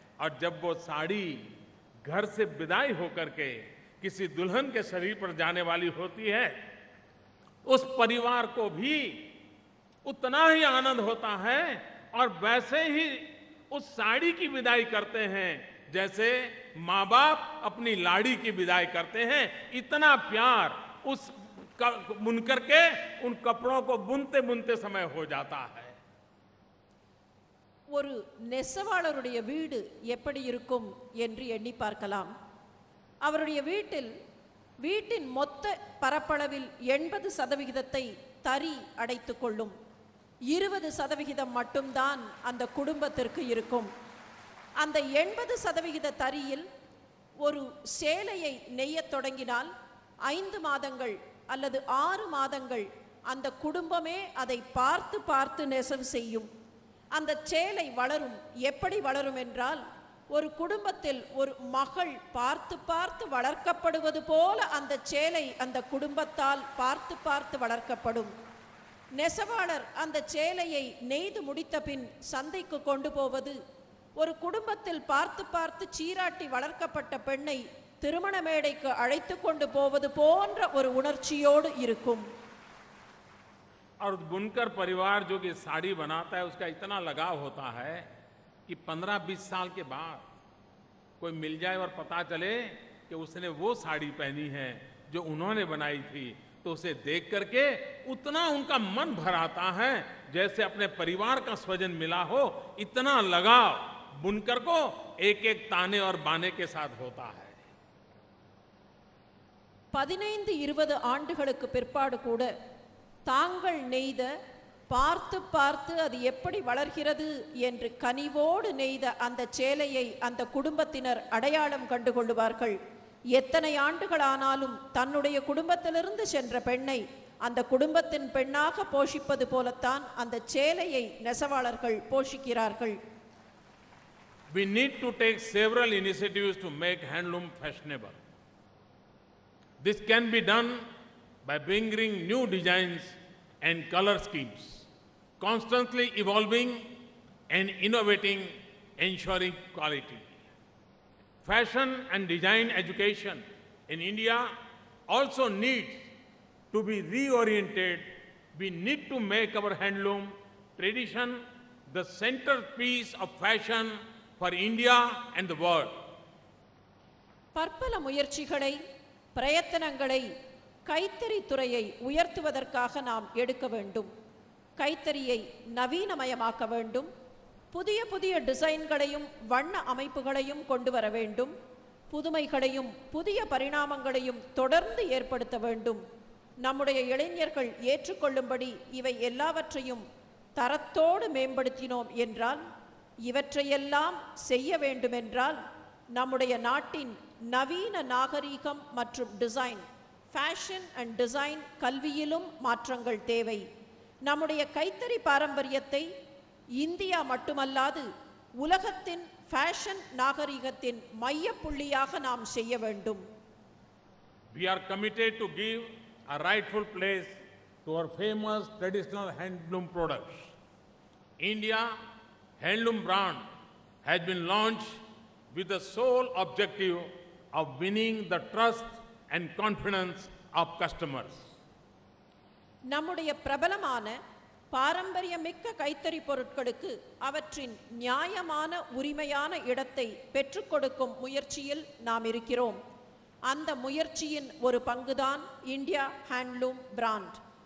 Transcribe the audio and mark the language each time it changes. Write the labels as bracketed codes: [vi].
[hi] और जब वो साड़ी घर से विदाई होकर के किसी दुल्हन के शरीर पर जाने वाली होती है, उस परिवार को भी उतना ही आनंद होता है और वैसे ही उस साड़ी की विदाई करते हैं जैसे माँ बाप अपनी लाड़ी की विदाई करते हैं। इतना प्यार उस बुनकर के उन कपड़ों को बुनते बुनते समय हो जाता है। [ta] ஒரு நெசவாளருடைய வீடு எப்படி இருக்கும் என்று எண்ணி பார்க்கலாம். அவருடைய வீட்டின் மொத்த பரப்பளவில் 80% தறி அடைத்துக் கொள்ளும். 20% மட்டும்தான் அந்த குடும்பத்திற்கு இருக்கும். அந்த 80% தறியில் ஒரு சேலையை நெய்யத் தொடங்கினால் 5 மாதங்கள் அல்லது 6 மாதங்கள் அந்த குடும்பமே அதை பார்த்து பார்த்து நெசவு செய்யும். அந்த சேலை வளரும். எப்படி வளரும் என்றால், ஒரு குடும்பத்தில் ஒரு மகள் பார்த்து பார்த்து வளர்க்கப்படுவது போல அந்த சேலை அந்த குடும்பத்தால் பார்த்து பார்த்து வளர்க்கப்படும். நெசவாளர் அந்த சேலையை நெய்து முடித்த பின் சந்தைக்கு கொண்டு போவது ஒரு குடும்பத்தில் பார்த்து பார்த்து சீராட்டி வளர்க்கப்பட்ட பெண்ணை திருமண மேடைக்கு அழைத்து கொண்டு போவது போன்ற ஒரு உணர்ச்சியோடு இருக்கும். [hi] और बुनकर परिवार जो कि साड़ी बनाता है उसका इतना लगाव होता है कि 15-20 साल के बाद कोई मिल जाए और पता चले कि उसने वो साड़ी पहनी है जो उन्होंने बनाई थी, तो उसे देख करके उतना उनका मन भर आता है जैसे अपने परिवार का स्वजन मिला हो। इतना लगाव बुनकर को एक एक ताने और बाने के साथ होता है। [ta] 15-20 ஆண்டுகளுக்கு பிற்பாடு கூட தாங்கள் நெய்த, பார்த்து பார்த்து அது எப்படி வளர்கிறது என்று கனிவோடு நெய்த அந்த சேலையை அந்த குடும்பத்தினர் அடையாளம் கண்டு கொள்ளுவார்கள். எத்தனை ஆண்டுகளானாலும் தன்னுடைய குடும்பத்திலிருந்து சென்ற பெண்ணை அந்த குடும்பத்தின் பெண்ணாக போஷிப்பது போலத்தான் அந்த சேலையை நெசவாளர்கள் போஷிக்கிறார்கள். [en] We need to take several initiatives to make handloom fashionable. This can be done by bringing new designs and color schemes, constantly evolving and innovating, ensuring quality. Fashion and design education in India also needs to be reoriented. We need to make our handloom tradition the centerpiece of fashion for India and the world. [ta] பற்பல முயற்சிகளை, பிரயத்தனங்களை கைத்தறி துறையை உயர்த்துவதற்காக நாம் எடுக்க வேண்டும். கைத்தறியை நவீனமயமாக்க வேண்டும். புதிய புதிய டிசைன்களையும் வண்ண அமைப்புகளையும் கொண்டு வர வேண்டும். புதுமைகளையும் புதிய பரிணாமங்களையும் தொடர்ந்து ஏற்படுத்த வேண்டும். நம்முடைய இளைஞர்கள் ஏற்றுக்கொள்ளும்படி இவை எல்லாவற்றையும் தரத்தோடு மேம்படுத்தினோம் என்றால், இவற்றையெல்லாம் செய்ய வேண்டுமென்றால் நம்முடைய நாட்டின் நவீன நாகரீகம் மற்றும் டிசைன், [en] fashion and design [ta] கல்வியிலும் மாற்றங்கள் தேவை. நம்முடைய கைத்தறி பாரம்பரியத்தை இந்தியா மட்டுமல்லாது உலகத்தின் ஃபேஷன் நாகரீகத்தின் மையப்புள்ளியாக நாம் செய்ய வேண்டும். [en] We are committed to give a rightful place to our famous traditional handloom products. India Handloom brand has been launched with the sole objective of winning the trust and confidence of customers. [ta] நம்முடைய பிரபலமான பாரம்பரியமிக்க கைத்தறி பொருட்களுக்கு அவற்றின் நியாயமான உரிமையான இடத்தை பெற்றுக் கொடுக்கும் முயற்சியில் நாம் இருக்கிறோம். அந்த முயற்சியின் ஒரு பங்குதான் இந்தியா ஹேண்ட்லூம் பிராண்ட்.